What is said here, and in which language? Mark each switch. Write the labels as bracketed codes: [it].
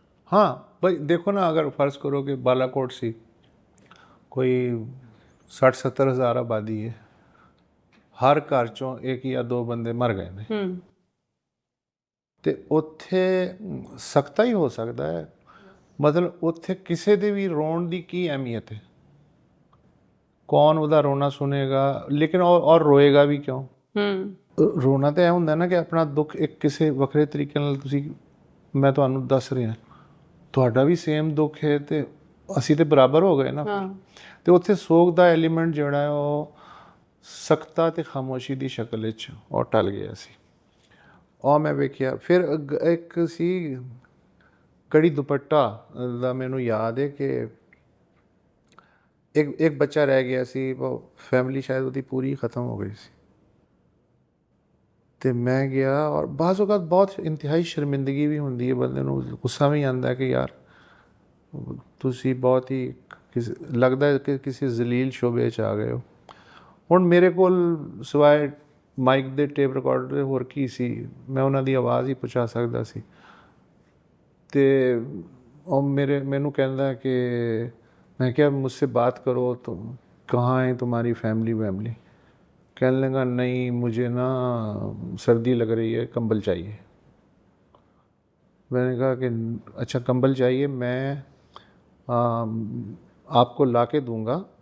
[pa] हाँ भाई देखो ना, अगर फ़र्ज़ करो कि बालाकोट सी कोई 60-70 हज़ार आबादी है, हर घर चों एक या दो बंदे मर गए ने ते उत्थे सकता ही हो सकता है। मतलब उत्थे किसी दे भी रोण दी की अहमियत है, कौन ਉਹਦਾ ਰੋਣਾ ਸੁਣੇਗਾ ਲੇਕਿਨ ਔਰ ਰੋਏਗਾ ਵੀ ਕਿਉਂ। ਰੋਣਾ ਤਾਂ ਇਹ ਹੁੰਦਾ ਨਾ ਕਿ ਆਪਣਾ ਦੁੱਖ ਇੱਕ ਕਿਸੇ ਵੱਖਰੇ ਤਰੀਕੇ ਨਾਲ ਤੁਸੀਂ, ਮੈਂ ਤੁਹਾਨੂੰ ਦੱਸ ਰਿਹਾ ਤੁਹਾਡਾ ਵੀ ਸੇਮ ਦੁੱਖ ਹੈ ਤੇ ਅਸੀਂ ਤੇ ਬਰਾਬਰ ਹੋ ਗਏ ਨਾ। ਤੇ ਉੱਥੇ ਸੋਗ ਦਾ ਐਲੀਮੈਂਟ ਜਿਹੜਾ ਹੈ ਉਹ ਸਖਤਾ ਤੇ ਖਾਮੋਸ਼ੀ ਦੀ ਸ਼ਕਲ ਵਿੱਚ ਉਹ ਟਲ ਗਿਆ ਸੀ। ਉਹ ਮੈਂ ਵੇਖਿਆ। ਫਿਰ ਇੱਕ ਸੀ ਕੜੀ ਦੁਪੱਟਾ ਦਾ ਮੈਨੂੰ ਯਾਦ ਹੈ ਕਿ ਇੱਕ ਬੱਚਾ ਰਹਿ ਗਿਆ ਸੀ, ਉਹ ਫੈਮਿਲੀ ਸ਼ਾਇਦ ਉਹਦੀ ਪੂਰੀ ख़त्म ਹੋ ਗਈ ਸੀ ਤੇ ਮੈਂ ਗਿਆ ਔਰ ਬਾਜ਼ ਔਕਾਤ ਬਹੁਤ ਇੰਤਹਾਈ ਸ਼ਰਮਿੰਦਗੀ ਵੀ ਹੁੰਦੀ ਹੈ, ਬੰਦੇ ਨੂੰ ਗੁੱਸਾ ਵੀ ਆਉਂਦਾ ਕਿ ਯਾਰ ਤੁਸੀਂ ਬਹੁਤ ਹੀ ਲੱਗਦਾ ਹੈ ਕਿ ਕਿਸੇ ਜ਼ਲੀਲ ਸ਼ੋਬੇ 'ਚ ਆ ਗਏ ਹੋ। ਹੁਣ ਮੇਰੇ ਕੋਲ ਸਿਵਾਏ ਮਾਈਕ ਦੇ ਟੇਪ ਰਿਕਾਰਡਰ ਦੇ ਹੋਰ ਕੀ ਸੀ, ਮੈਂ ਉਹਨਾਂ ਦੀ ਆਵਾਜ਼ ਹੀ ਪਹੁੰਚਾ ਸਕਦਾ ਸੀ। ਤੇ ਉਹ ਮੈਨੂੰ ਕਹਿੰਦਾ ਕਿ [hi] मैं क्या मुझसे बात करो तो कहाँ है तुम्हारी फैमिली वैमिली। कहने लगा नहीं मुझे ना सर्दी लग रही है, कंबल चाहिए। मैंने कहा कि अच्छा कंबल चाहिए, मैं आपको ला के दूँगा।